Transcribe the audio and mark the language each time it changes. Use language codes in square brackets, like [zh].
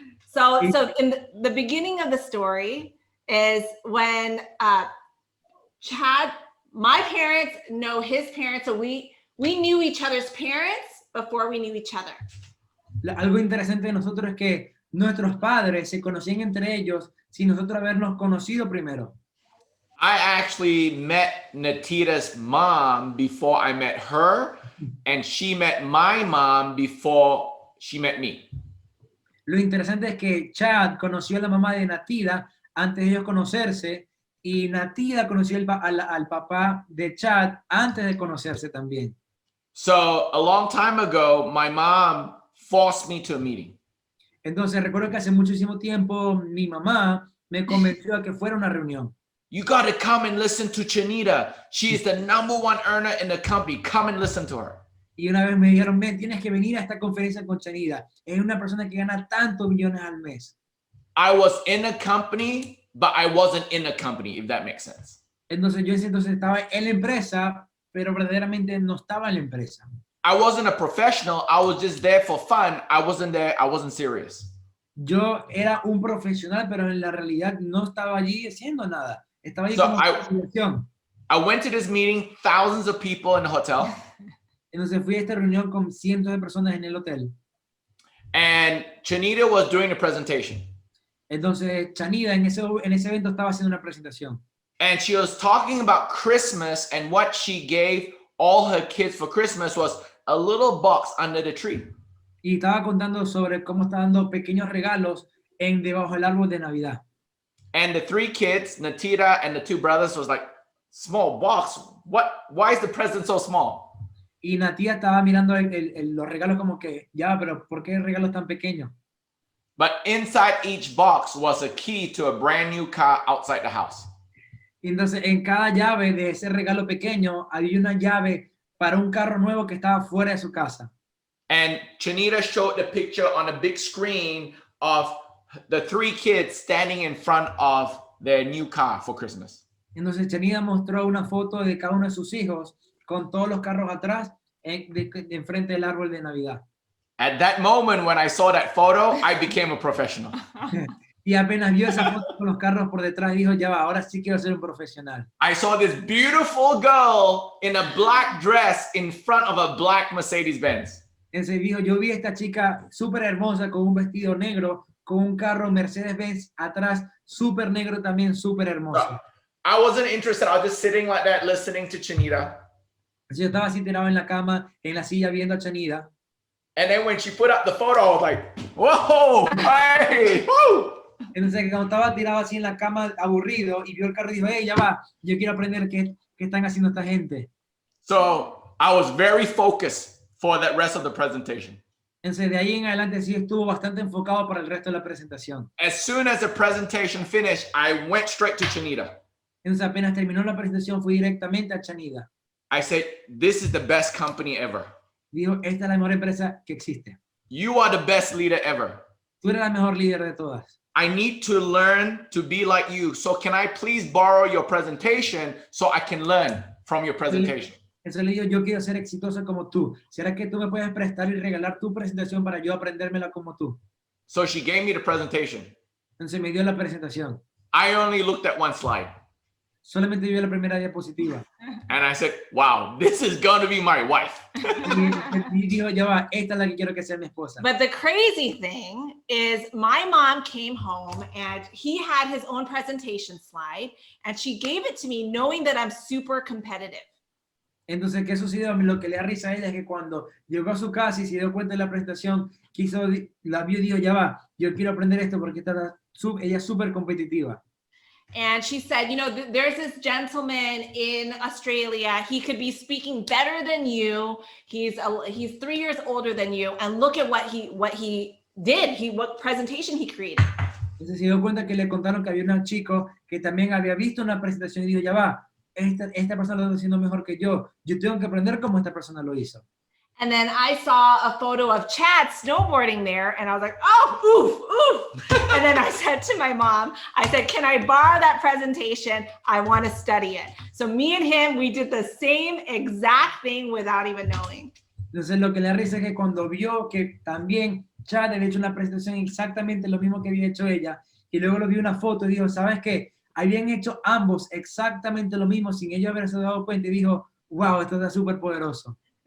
[en] So in the beginning of the story is when Chad, my parents know his parents, so we knew each other's parents before we knew each other. [es] Algo interesante de nosotros es que nuestros padres se conocían entre ellos sin nosotros habernos conocido primero. [en] I actually met Nattida's mom before I met her, and she met my mom before she met me. [es] Lo interesante es que Chad conoció a la mamá de Nattida antes de ellos conocerse y Nattida conoció al papá de Chad antes de conocerse también. [en] So a long time ago, my mom forced me to a meeting. [es] Entonces recuerdo que hace muchísimo tiempo mi mamá me convenció a que fuera a una reunión. [en] You got to come and listen to Chanita. She is the #1 earner in the company. Come and listen to her. [es] Y una vez me dijeron, ven, tienes que venir a esta conferencia con Chanita. Es una persona que gana tantos millones al mes. [en] I was in a company, but I wasn't in a company, if that makes sense. [es] Entonces yo entonces estaba en la empresa, pero verdaderamente no estaba en la empresa. [en] I wasn't a professional. I was just there for fun. I wasn't there. I wasn't serious. [es] Yo era un profesional, pero en la realidad no estaba allí haciendo nada. Estaba allí [en] So [es] como diversión. [en] I went to this meeting, thousands of people in the hotel. [es] Entonces fui a esta reunión con cientos de personas en el hotel. [en] And Chanita was doing a presentation. [es] Entonces Chanita en ese evento estaba haciendo una presentación. [en] And she was talking about Christmas, and what she gave all her kids for Christmas was a little box under the tree. [es] Y estaba contando sobre cómo está dando pequeños regalos debajo del árbol de Navidad. [en] And the 3 kids, Nattida and the 2 brothers, was like, small box. Why is the present so small? [es] Y Natia estaba mirando los regalos como que, ya, pero ¿por qué el regalo es tan pequeño? [en] But inside each box was a key to a brand new car outside the house. [es] Y entonces en cada llave de ese regalo pequeño había una llave para un carro nuevo que estaba fuera de su casa. [en] And Chanita showed the picture on a big screen of the 3 kids standing in front of their new car for Christmas. [es] Entonces Chanida mostró una foto de cada uno de sus hijos con todos los carros atrás de frente del árbol de Navidad. [en] At that moment, when I saw that photo, I became a professional. [es] Y apenas vio esa foto con los carros por detrás, dijo, ya va, ahora sí quiero ser un profesional. [en] I saw this beautiful girl in a black dress in front of a black Mercedes-Benz. [es] Entonces dijo, yo vi a esta chica súper hermosa con un vestido negro, con un carro Mercedes-Benz atrás, súper negro también, súper hermoso. [en] I wasn't interested. I was just sitting like that, listening to Chanita. [es] Yo estaba así tirado en la cama, en la silla, viendo a Chanida. [en] And then when she put up the photo, I was like, whoa, hey, woo. [es] Entonces cuando estaba tirado así en la cama, aburrido, y vio el carro y dijo, hey, ya va, yo quiero aprender qué están haciendo esta gente. [en] So I was very focused for the rest of the presentation. [es] Entonces de ahí en adelante sí estuvo bastante enfocado para el resto de la presentación. [en] As soon as the presentation finished, I went straight to Chanita. [es] Entonces apenas terminó la presentación fui directamente a Chanida. [en] I said, this is the best company ever. [es] Dijo, esta es la mejor empresa que existe. [en] You are the best leader ever. [es] Tú eres la mejor líder de todas. [en] I need to learn to be like you. So can I please borrow your presentation so I can learn from your presentation? [es] Entonces le digo, yo quiero ser exitoso como tú. ¿Será que tú me puedes prestar y regalar tu presentación para yo aprendérmela como tú? [en] So she gave me the presentation. [es] Entonces me dio la presentación. [en] I only looked at one slide. [es] Solamente vio la primera diapositiva. [en] And I said, wow, this is going to be my wife. [es] Y dijo, ya va, esta es la que quiero que sea mi esposa. [en] But the crazy thing is my mom came home and he had his own presentation slide and she gave it to me knowing that I'm super competitive. [es] Entonces, ¿qué sucedió? Lo que le da risa a ella es que cuando llegó a su casa y se dio cuenta de la presentación, la vio y dijo, ya va, yo quiero aprender esto porque ella es súper competitiva. [en] And she said, you know, there's this gentleman in Australia. He could be speaking better than you. He's 3 years older than you. And look at what he did. What presentation he created. [es] Entonces se dio cuenta que le contaron que había un chico que también había visto una presentación y dijo, ya va, esta persona lo está haciendo mejor que yo. Yo tengo que aprender cómo esta persona lo hizo. [en] And then I saw a photo of Chad snowboarding there and I was like, oh, oof. And then I said to my mom, I said, can I borrow that presentation? I want to study it. So me and him, we did the same exact thing without even knowing. [es] Entonces lo que le da risa es que cuando vio que también Chad había hecho una presentación exactamente lo mismo que había hecho ella, y luego lo vio una foto y dijo, ¿sabes qué? Habían hecho ambos exactamente lo mismo sin ellos haberse dado cuenta y dijo, wow, esto está súper poderoso.